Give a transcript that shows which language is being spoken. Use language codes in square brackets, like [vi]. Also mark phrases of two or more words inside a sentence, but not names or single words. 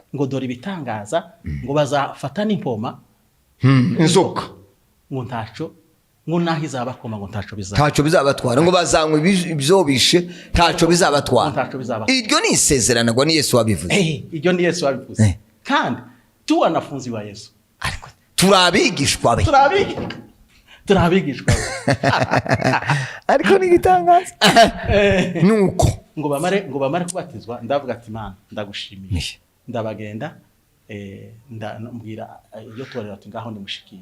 [rn] ngo dore ibitangaza ngo bazafata n'impoma inzoka ngo ntaco ngo naho izabakoma ngo ntaco bizabatwara ngo bazanywe ibyo bishe ntaco bizabatwara. Iryo ni isezerano ngo ni Yesu wabivuze. Iryo ni Yesu wabivuze. Kandi [sw] tu wanafunzi wa Yesu. [rn] Ariko turabigishwa be. Turabigishwa. Ariko ni gitangaza. Nuko ngo bamare kubatizwa ndavuga ati Mana ndagushimiye. Ndabagenda ndambwira iyo torero ati ngaho ndimushikira.